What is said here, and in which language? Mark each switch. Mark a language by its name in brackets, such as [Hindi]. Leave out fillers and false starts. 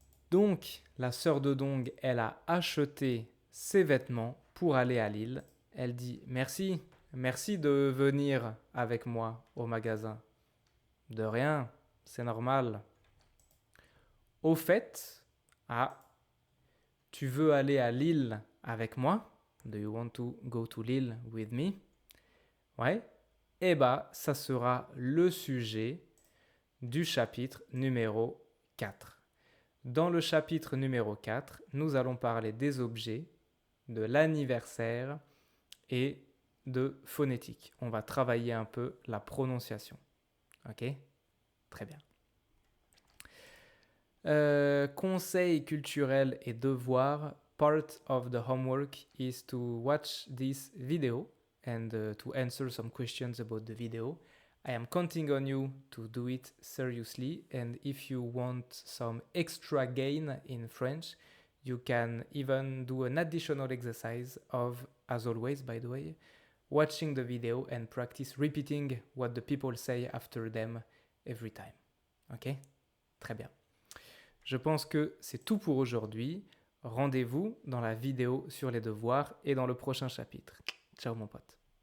[French] Donc, la sœur de Dong, elle a acheté ses vêtements pour aller à Lille. Elle dit merci, merci de venir avec moi au magasin. De rien, c'est normal. Au fait, tu veux aller à Lille avec moi? [English] Do you want to go to Lille with me? [French] Ouais. Eh bien, ça sera le sujet du chapitre numéro 4. Dans le chapitre numéro 4, nous allons parler des objets, de l'anniversaire et de phonétique. On va travailler un peu la prononciation. Ok? Très bien. Conseils culturels et devoirs. [English] Part of the homework is to watch this video and to answer some questions about the video. I am counting on you to do it seriously, and if you want some extra gain in French, you can even do an additional exercise of, as always by the way, watching the video and practice repeating what the people say after them every time. [French] Ok? Très bien. Je pense que c'est tout pour aujourd'hui. Rendez-vous dans la vidéo sur les devoirs et dans le prochain chapitre. Ciao mon pote.